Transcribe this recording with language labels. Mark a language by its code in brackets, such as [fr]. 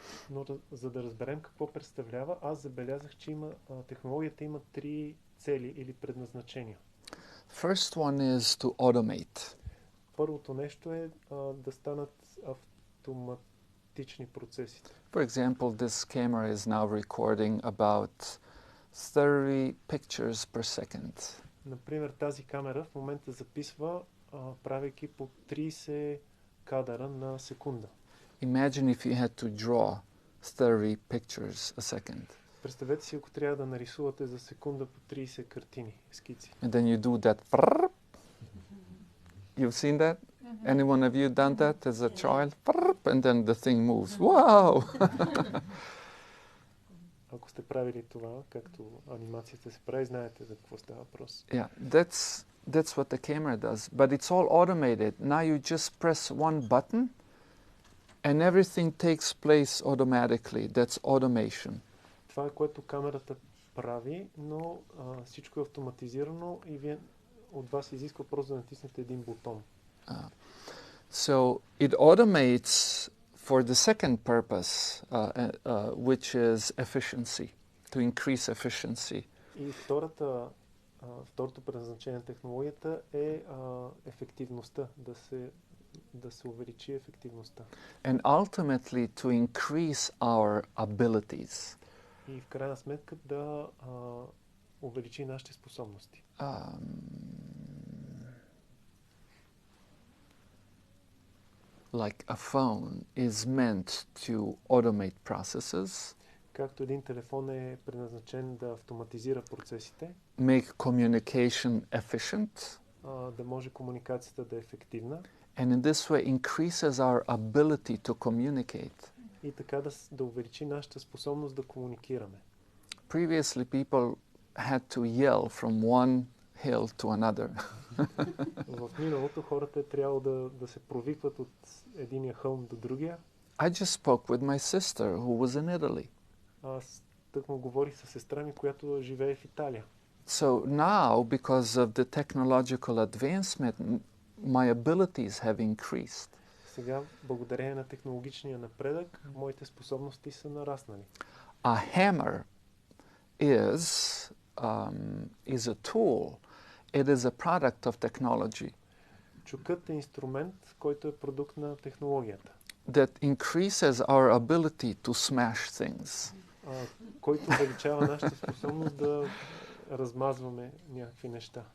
[bg] Но за да разберем какво представлява, аз забелязах, че технологията има три цели или предназначения. [en] First one is to automate. [bg] Първото нещо е да станат автоматични процесите. [en] For example, this camera is now recording about 30 pictures per second. [bg] Например, тази камера в момента записва, правейки по 30 кадъра на секунда. [en] Imagine if you had to draw 30 pictures a second. [bg] Представете си, ако трябва да нарисувате за секунда по 30 картини, скици. [en] And then you do that. You've seen that? Anyone of you done that as a child? And then the thing moves. Wow! [bg] Ако сте правили това, както анимацията се прави, знаете за какво става въпрос. [en] Yeah, that's what the camera does. But it's all automated. Now you just press one button and everything takes place automatically. That's automation. [bg] Това е което камерата прави, но всичко е автоматизирано и от вас изисква просто да натиснете един бутон. [en] So it automates for the second purpose, which is efficiency, to increase efficiency. [bg] И второто предназначение на технологията е ефективността, да се увеличи ефективността. [en] And ultimately to increase our abilities. [bg] И в крайна сметка да увеличи нашите способности. [en] Like a phone is meant to automate processes. [bg] Както един телефон е предназначен да автоматизира процесите. [en] Make communication efficient. [bg] Да може комуникацията да е ефективна. [en] And in this way increases our ability to communicate. [bg] И така да увеличи нашата способност да комуникираме. [en] Previously people had to yell from one hill to another. [bg] В миналото хората трябвало да се провикват от единия хълм до другия. [en] I just spoke with my sister who was in Italy. [bg] Аз тъкмо говорих със сестра ми, която живее в Италия. [en] So now, because of the technological advancement, my abilities have increased. [bg] Сега, благодарение на технологичния напредък, моите способности са нараснали. [en] A hammer is a tool. It is a product of technology. [bg] Чукът е инструмент, който е продукт на технологията. [en] That increases our ability to smash things. [bg] Който увеличава нашата способност да размазваме някакви неща.